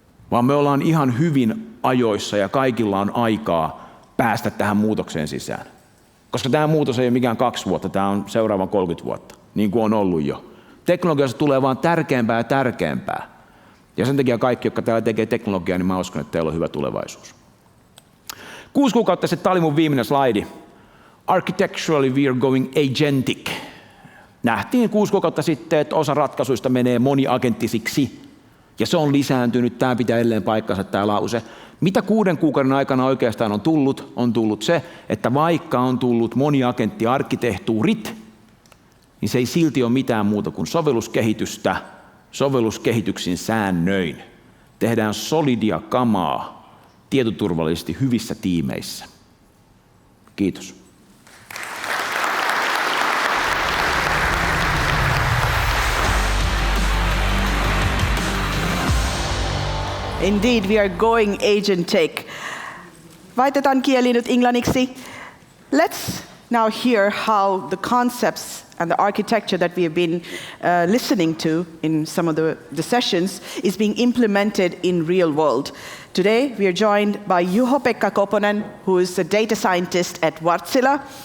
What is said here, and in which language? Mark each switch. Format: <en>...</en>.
<fi>Vaan me ollaan ihan hyvin ajoissa ja kaikilla on aikaa päästä tähän muutokseen sisään. Koska tämä muutos ei ole mikään 2 vuotta, tämä on seuraavan 30 vuotta, niin kuin on ollut jo. Teknologiasta tulee vaan tärkeämpää ja tärkeämpää. Ja sen takia kaikki, jotka täällä tekee teknologiaa, niin mä uskon, että teillä on hyvä tulevaisuus. 6 kuukautta sitten, tämä oli mun viimeinen slaidi.</fi> <en>Architecturally we are going agentic.</en> <fi>Nähtiin 6 kuukautta sitten, että osa ratkaisuista menee moni-agenttisiksi. Ja se on lisääntynyt, tämä pitää edelleen paikkansa tämä lause. Mitä 6 kuukauden aikana oikeastaan on tullut? On tullut se, että vaikka on tullut moni-agenttiarkkitehtuurit, niin se ei silti ole mitään muuta kuin sovelluskehitystä, sovelluskehityksin säännöin. Tehdään solidia kamaa tietoturvallisesti hyvissä tiimeissä. Kiitos.</fi> <en>Indeed, we are going agentic.</en> <fi>Vaihdetaan kieli nyt englanniksi.</fi> <en>Let's now hear how the concepts and the architecture that we have been listening to in some of the sessions is being implemented in real world. Today, we are joined by Juho-Pekka Koponen, who is a data scientist at Wärtsilä.</en>